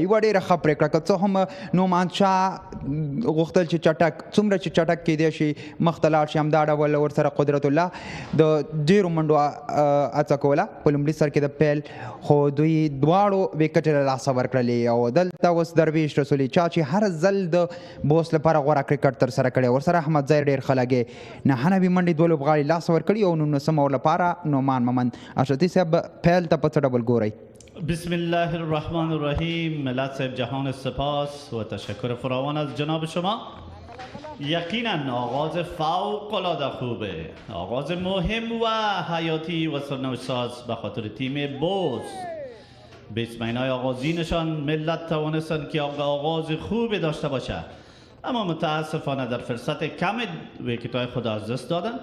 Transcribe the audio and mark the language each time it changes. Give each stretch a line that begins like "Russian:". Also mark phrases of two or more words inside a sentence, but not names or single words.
Pashto: یوه ډېره ښه پریکړه که څه هم نومان شاه غوښتل چې چټک څومره چې چټک کیدی شي مخته لاړ شي همدا ډول ورسره قدرت الله د ډېرو منډو هڅه کوله په لومړي سر کې د پیل خو دوی دواړو وکټې له لاسه ورکړلې او دلته اوس درویش رسولي چا چې هر ځل د بوس لپاره غوره کرکټ ترسره کړی ورسره احمد ظاهر ډېر ښه لګې 9 منډې 2 لوبغاړي لاسه ورکړي او 19 اور لپاره نومان ممن اشرتي صاحب پیل ته په څه ډول ګورئ؟
Arabic: بسم الله الرحمن الرحیم.
Persian: ملت صاحب جهان سپاس و تشکر فراوان از جناب شما. یقینا آغاز فوق العاده خوبه، آغاز مهم و حیاتی و سرنوشت‌ساز به خاطر تیم بوست. به اسمینای آغازینشان ملت توانستند که آغاز خوبی داشته باشه اما متاسفانه در فرصت کم ویکت‌های خود از دست دادن.